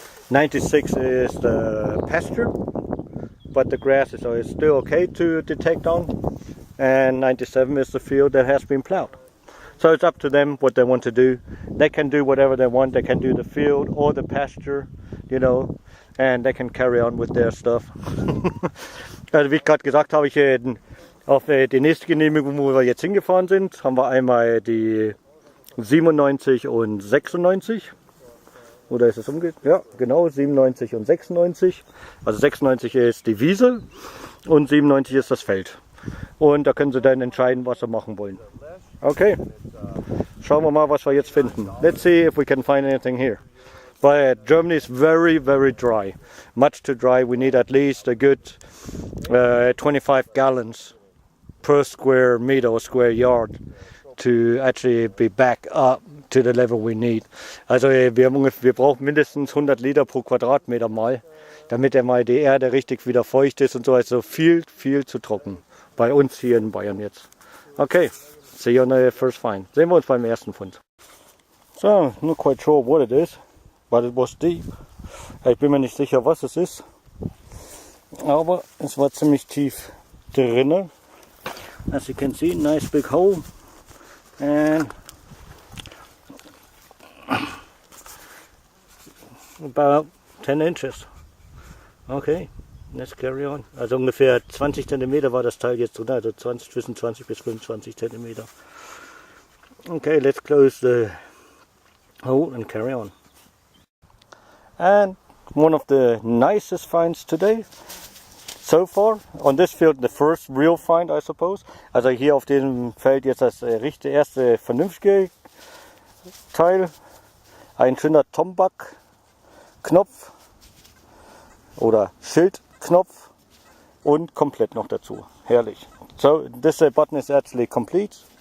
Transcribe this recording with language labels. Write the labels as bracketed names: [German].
[English] 96 is the pasture, but the grass is still okay to detect on. And 97 is the field that has been plowed. So it's up to them what they want to do. They can do whatever they want. They can do the field or the pasture, you know, and they can carry on with their stuff. [German] Also wie ich gerade gesagt habe, auf die nächste Genehmigung, wo wir jetzt hingefahren sind, haben wir einmal die 97 und 96. Oder ist es umgekehrt? Ja, genau, 97 und 96. Also 96 ist die Wiese und 97 ist das Feld. Und da können Sie dann entscheiden, was Sie machen wollen. Okay, schauen wir mal, was wir jetzt finden. [English] Let's see if we can find anything here. But Germany is very, very dry. Much too dry. We need at least a good 25 gallons per square meter or square yard to actually be back up to the level we need. [German] Also wir brauchen mindestens 100 Liter pro Quadratmeter mal, damit mal die Erde richtig wieder feucht ist und so. Also viel, viel zu trocken. Bei uns hier in Bayern jetzt. [English] Okay, see you on the first find. [German] Sehen wir uns beim ersten Fund. [English] So, not quite sure what it is, but it was deep. [German] Ich bin mir nicht sicher, was es ist, aber es war ziemlich tief drinne. [English] As you can see, nice big hole, and about 10 inches. Okay, let's carry on. [German] Also ungefähr 20 cm war das Teil jetzt drin, also zwischen 20 bis 25 cm. [English] Okay, let's close the hole and carry on. And one of the nicest finds today so far on this field, the first real find, I suppose. [German] Also hier auf diesem Feld jetzt das erste vernünftige Teil. Ein schöner Tombak-Knopf oder Schildknopf und komplett noch dazu. Herrlich. [English] So this button is actually complete.